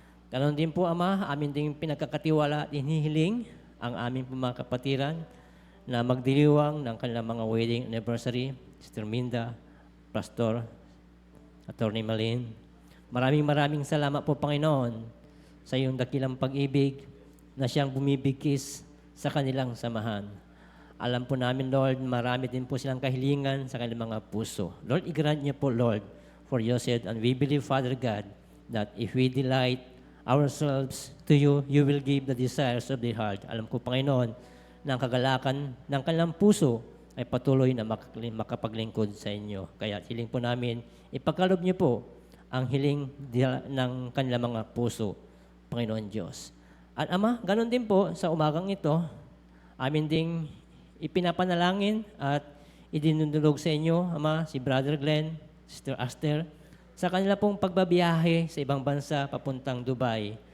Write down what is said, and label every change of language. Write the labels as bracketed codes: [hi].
[tl] Ganon din po, Ama, amin din pinagkakatiwala at inihiling ang aming mga kapatiran na magdiriwang ng kanilang mga wedding anniversary, Sister Minda, Pastor, Attorney Malin. Maraming salamat po, Panginoon, sa iyong dakilang pag-ibig na siyang bumibigkis sa kanilang samahan. Alam po namin, Lord, marami din po silang kahilingan sa kanilang mga puso. [en] Lord, [tl] i-grant niyo po, [en] Lord, for you said, and we believe, Father God, that if we delight ourselves to you, you will give the desires of their heart. [tl] Alam ko, Panginoon, na ang kagalakan ng kanilang puso ay patuloy na makapaglingkod sa inyo. Kaya hiling po namin, ipagkaloob niyo po ang hiling ng kanilang mga puso, Panginoon Diyos. At Ama, ganun din po sa umagang ito, amin ding ipinapanalangin at idinudulog sa inyo, Ama, si Brother Glenn, Sister Aster, sa kanila pong pagbabiyahe sa ibang bansa papuntang Dubai.